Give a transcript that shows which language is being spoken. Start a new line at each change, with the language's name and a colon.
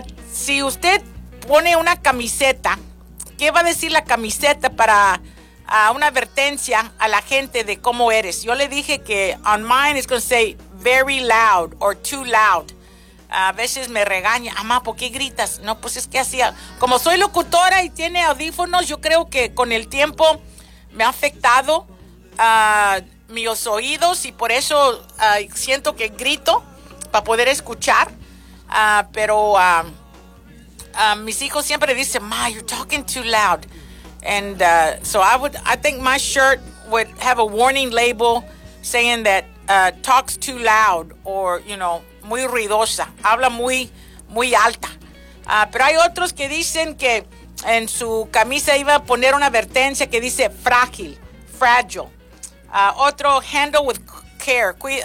Spanish: Si usted pone una camiseta, ¿qué va a decir la camiseta para una advertencia a la gente de cómo eres? Yo le dije que
English: on mine is going to say very loud or too loud.
Spanish: A veces me regaña, mamá, ¿por qué gritas? No, pues es que así, como soy locutora y tiene audífonos, yo creo que con el tiempo me ha afectado mis oídos y por eso siento que grito para poder escuchar, pero... mis hijos siempre dicen, ma,
English: you're talking too loud. And so I think my shirt would have a warning label saying that talks too loud or, you know,
Spanish: muy ruidosa. Habla muy, muy alta. Pero hay otros que dicen que en su camisa iba a poner una advertencia que dice frágil, fragile. Otro,
English: handle with care.